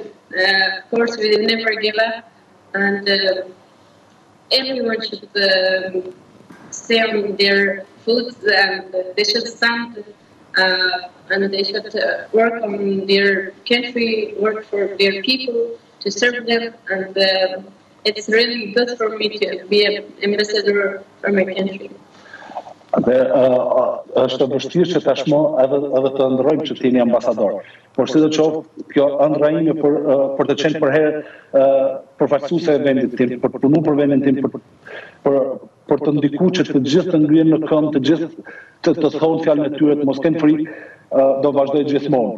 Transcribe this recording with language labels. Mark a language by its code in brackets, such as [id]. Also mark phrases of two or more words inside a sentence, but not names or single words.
[en] Of course, we never give up, and everyone should stay on their foot, and they should stand, and they should work on their country, work for their people, to serve them, and it's really good for me to be an ambassador for my country. [sq] Dhe është vështirë që tashmë edhe të ndrojmë që t'jeni ambasador. Por sidoqoftë, kjo ëndra ime për të qenë përherë përfaqësuese e vendit tim, për të punuar për vendin tim, për të ndikuar që të gjithë të ngrihen në këmbë, të gjithë të thonë fjalën e tyre, të mos kenë frikë, do vazhdoj gjithmonë.